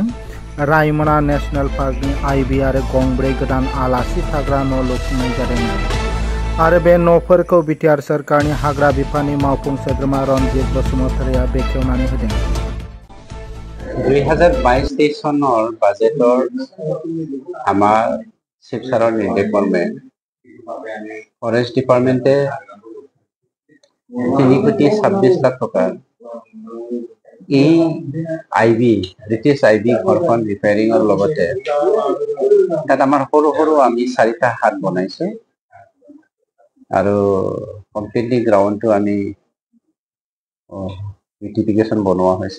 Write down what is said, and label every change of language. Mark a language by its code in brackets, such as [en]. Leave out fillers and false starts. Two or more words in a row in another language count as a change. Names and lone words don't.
[brx] रायमना नेशनेल पार्कनि आइबि आरो गंब्रै गोदान आलासि थाग्रा न' लुफुंनाय जादों आरो बे न'फोरखौ बिटिआर सोरखारनि हाग्रा बिफाननि मावफुं सोद्रोमा रनजित बसुमतारिया बेखेवनानै होदों। [as] 2022-23 सনৰ बाजेटर আমাৰ শিৱসাগৰ নিৰ্দেশ মৰ্মে [en] forest departmente [as] 3,26 লাখ টকা এই আইবি ব্ৰিটিছ আইবি ঘৰখন ৰিপেয়াৰিঙৰ লগতে তাত আমাৰ সৰু সৰু আমি 4টা হাট বনাইছো আৰু [en] completely groundto [as] আমি বিউটিফিকেশ্যন বনোৱা হৈছে।